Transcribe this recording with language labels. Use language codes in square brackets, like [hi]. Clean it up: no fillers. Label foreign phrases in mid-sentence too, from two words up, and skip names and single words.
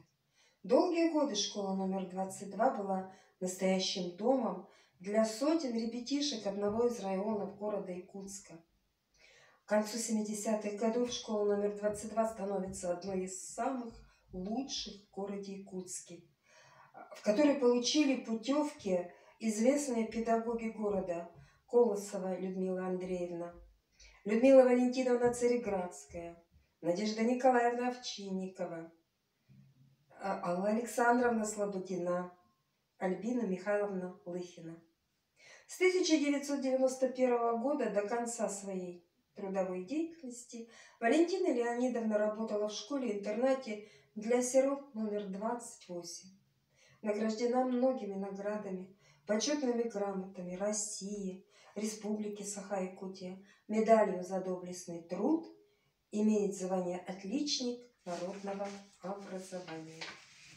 [ru] Долгие годы школа номер 22 была настоящим домом для сотен ребятишек одного из районов города Якутска. К концу 70-х годов школа номер 22 становится одной из самых лучших в городе Якутске, в которой получили путевки известные педагоги города: Колосова Людмила Андреевна, Людмила Валентиновна Цареградская, Надежда Николаевна Овчинникова, Алла Александровна Слободина, Альбина Михайловна Лыхина. С 1991 года до конца своей трудовой деятельности Валентина Леонидовна работала в школе-интернате для сирот номер 28. Награждена многими наградами, почетными грамотами России, Республики Саха-Якутия, медалью за доблестный труд, имеет звание «Отличник народного образования».